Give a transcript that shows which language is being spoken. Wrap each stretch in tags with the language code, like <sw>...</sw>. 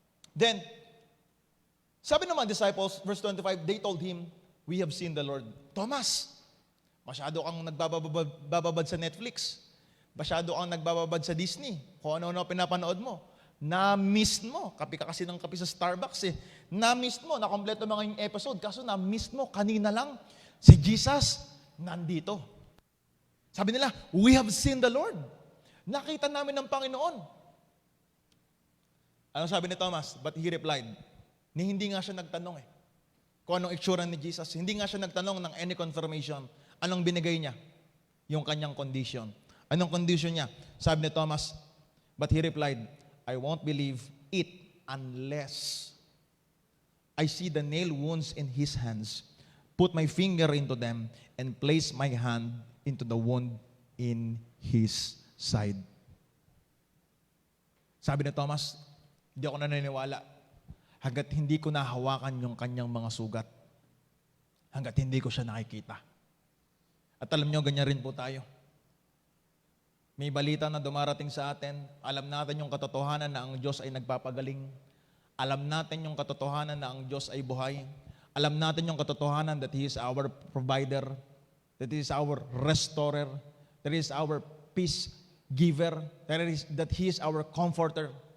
<en>Then,</en> <tl>sabi ng mga</tl> <en>disciples, verse 25, they told him, "We have seen the Lord."</en> <tl>Thomas, masyado kang nagbababad sa Netflix. Masyado kang nagbababad sa Disney. Kung ano-ano pinapanood mo. Na-miss mo. Kapi ka kasi ng kapi sa Starbucks eh. Na-miss mo. Nakompleto mga yung episode. Kaso na-miss mo. Kanina lang, si Jesus nandito. Sabi nila,</tl> <en>"We have seen the Lord."</en> <tl>Nakita namin ng Panginoon. Ano sabi ni Thomas?</tl> <en>But he replied,</en> <tl>hindi nga siya nagtanong kung anong itsura ni Jesus. Hindi nga siya nagtanong ng any confirmation. Anong binigay niya? Yung kanyang condition. Anong condition niya? Sabi ni Thomas,</tl> <en>but he replied, "I won't believe it unless I see the nail wounds in his hands, put my finger into them, and place my hand into the wound in his side."</en> <tl>Sabi ni Thomas, hindi ako naniniwala hanggat hindi ko nahawakan yung kanyang mga sugat. Hanggat hindi ko siya nakikita. At alam nyo, ganyan rin po tayo. May balita na dumarating sa atin. Alam natin yung katotohanan na ang Diyos ay nagpapagaling. Alam natin yung katotohanan na ang Diyos ay buhay. Alam natin yung katotohanan</tl> <en>that He is our provider, that He is our restorer, that He is our peace giver, that He is our comforter.</en>